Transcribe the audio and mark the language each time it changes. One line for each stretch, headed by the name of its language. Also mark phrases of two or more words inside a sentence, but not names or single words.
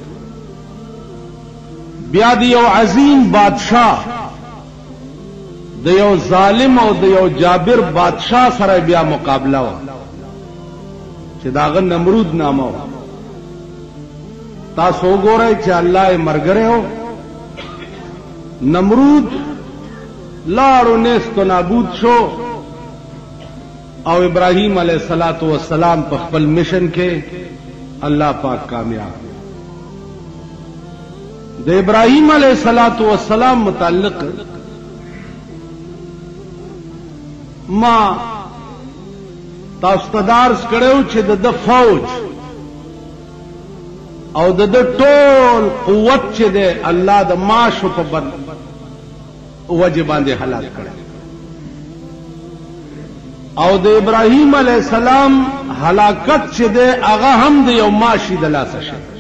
Pashto: بیا د یو عظیم بادشاہ د یو ظالم او د یو جابر بادشاہ سره بیا مقابله و چې داغه نمرود نامه و. تاسو وګورئ چې الله یې مرګره و. نمرود لاړو نیست و نابود شو او ابراهیم
Arabic: علیه السلام
Pashto: په خپل مشن کې الله پاک کامیاب. د ابراهیم
Arabic: علیه السلام
Pashto: متعلق ما تاسو ته درس کړو چې د فوج او د ټول قوت چې د الله د ماشو په وجه باندې هلاک کړي او د ابراهیم
Arabic: علیه السلام
Pashto: هلاکت چې د هغه هم د یو ماشي د لاسه شي.